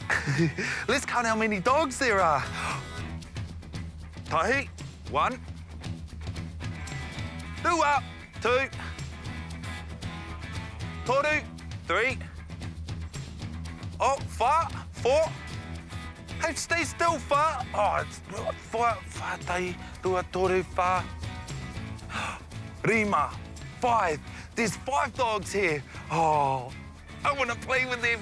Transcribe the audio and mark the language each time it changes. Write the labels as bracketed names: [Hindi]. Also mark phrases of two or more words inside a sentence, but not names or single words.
[English] Let's count how many dogs there are. [Māori] Tahi, 1. Tua, 2. Toru, 3. Oh, Fa, 4. [English] Hey, stay still, Fa. Oh, it's Fa, [Māori] Tahi, Tua, Toru, Fa. Rima, 5. [English] There's 5 dogs here. Oh, I want to play with them.